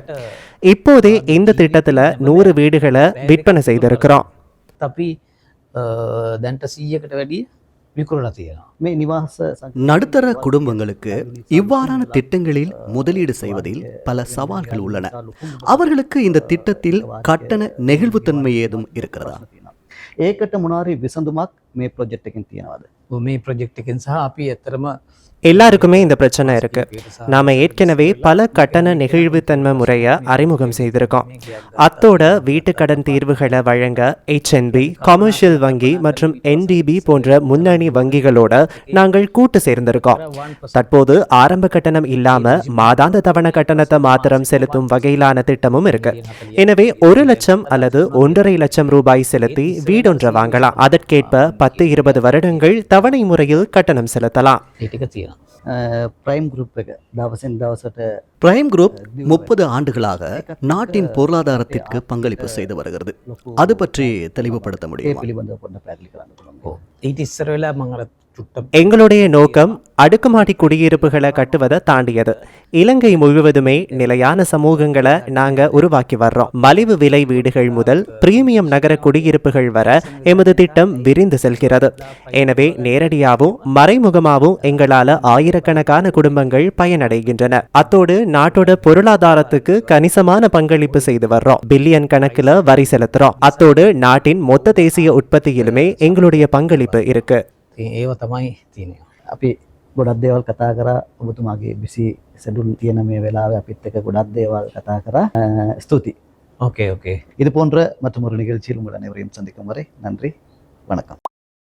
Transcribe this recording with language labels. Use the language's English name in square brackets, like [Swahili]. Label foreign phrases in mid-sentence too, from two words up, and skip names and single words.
[Tamil] இப்போதே இந்த திட்டத்துல 100 வீடுகளை விற்பனை செய்திருக்கிறோம். நடுத்தர குடும்பங்களுக்கு இவ்வாறான திட்டங்களில் முதலீடு செய்வதில் பல சவால்கள் உள்ளன. அவர்களுக்கு இந்த திட்டத்தில் கட்டண நெகிழ்வுத்தன்மை ஏதும் இருக்கிறதா? [Sinhala] ඒකට මොනාරි විසඳුමක් මේ ප්‍රොජෙක්ට් එකෙන් තියෙනවද? මේ ප්‍රොජෙක්ට් එකෙන් සහ අපි ඇත්තටම [Tamil] எல்லாருக்குமே இந்த பிரச்சனை இருக்கு. நாம ஏற்கனவே பல கட்டண நெகிழ்வுத்தன்மை முறையை அறிமுகம் செய்திருக்கோம். அத்தோட வீட்டு கடன் தீர்வுகளை வழங்க HNB, கமர்ஷியல் வங்கி மற்றும் NDB போன்ற முன்னணி வங்கிகளோட நாங்கள் கூட்டு சேர்ந்திருக்கோம். தற்போது ஆரம்ப கட்டணம் இல்லாம மாதாந்த தவணை கட்டணத்தை மாத்திரம் செலுத்தும் வகையிலான திட்டமும் இருக்கு. எனவே 1 லட்சம் அல்லது 1.5 லட்சம் ரூபாய் செலுத்தி வீடொன்றை வாங்கலாம். அதற்கேற்ப 10-20 வருடங்கள் தவணை முறையில் கட்டணம் செலுத்தலாம். [Sinhala] ප්‍රයිම් ගෲප් එක දවසින් දවසට [Tamil] பிரைம் குரூப் 30 ஆண்டுகளாக நாட்டின் பொருளாதாரத்திற்கு பங்களிப்பு செய்து வருகிறது. அது பற்றி தெளிவுபடுத்த முடியுமா? [Sinhala] පිළිබඳව පොඩ්ඩක් පැහැදිලි කරන්න පුළුවන්ද? ඊට ඉස්සර වෙලා මම අර චුට්ටක් [Tamil] எங்களுடைய நோக்கம் அடுக்குமாடி குடியிருப்புகளை கட்டுவதை தாண்டியது. இலங்கை முழுவதுமே நிலையான சமூகங்களை நாங்க உருவாக்கி வர்றோம். மலிவு விலை வீடுகள் முதல் பிரீமியம் நகர குடியிருப்புகள் வர எமது திட்டம் விரிந்து செல்கிறது. எனவே நேரடியாகவும் மறைமுகமாகவும் எங்களால ஆயிரக்கணக்கான குடும்பங்கள் பயனடைகின்றன. அத்தோடு நாட்டோட பொருளாதாரத்துக்கு கணிசமான பங்களிப்பு செய்து வர்றோம். பில்லியன் கணக்குல வரி செலுத்துறோம். அத்தோடு நாட்டின் மொத்த தேசிய உற்பத்தியிலுமே எங்களுடைய பங்களிப்பு இருக்கு. [Sinhala] ඒව තමයි තියෙන්නේ. අපි ගොඩක් දේවල් කතා කරා. ඔබතුමාගේ [English] busy schedule [Sinhala] තියෙන මේ වෙලාවේ අපිත් එක්ක ගොඩක් දේවල් කතා කරා. ස්තුතියි. [English] okay okay [Tamil] இது போன்ற மற்றும் ஒரு நிகழ்ச்சியில் உங்கள் அனைவரையும் சந்திக்கும் வரை நன்றி, வணக்கம்.